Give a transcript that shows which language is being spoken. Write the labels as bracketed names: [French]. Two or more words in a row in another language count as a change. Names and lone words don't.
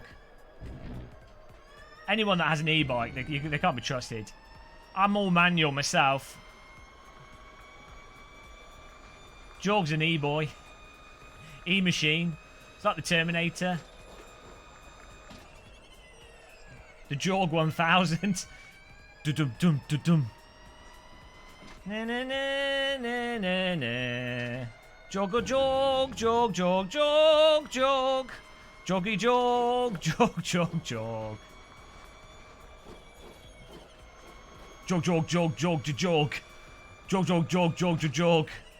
[English] Anyone that has an e-bike, they can't be trusted. I'm all manual myself. Jorg's an e-boy. E-machine. It's like the Terminator. The Jorg 1000. Du-dum-dum, du-dum. Na-na-na-na-na-na. Jog, jog, jog, jog, jog, jog. Joggy jog, jog, jog, jog. Jog, jog, jog, jog, jog. Jog, jog, jog, jog, jog.